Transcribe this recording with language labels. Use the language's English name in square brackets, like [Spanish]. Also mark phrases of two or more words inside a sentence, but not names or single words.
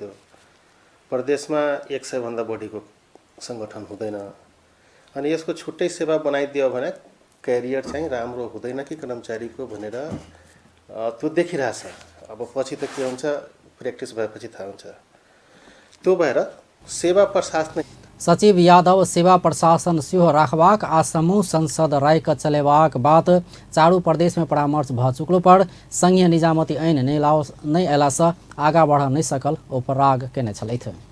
[Nepali] त्यो प्रदेशमा 100 भन्दा बढीको संगठन हुँदैन। अनि यसको छुट्टै सेवा बनाइदियो भने क्यारियर चाहिँ राम्रो हुँदैन कि कर्मचारीको भनेर त्यो देखिरहेछ। अब पछि त के हुन्छ, प्र्याक्टिस भएपछि थाहा हुन्छ। त्यो भएर सेवा प्रशासन [Maithili] सचिव यादव सेवा प्रशासन सेहो राखबाक आ समूह संसद रायक चलेबाक बात चारू प्रदेश में परामर्श भ चुकलो पर संघीय निजामती ऐन नहीं अयला से आगा बढ़ नहीं सकल उपराग केने छलथि।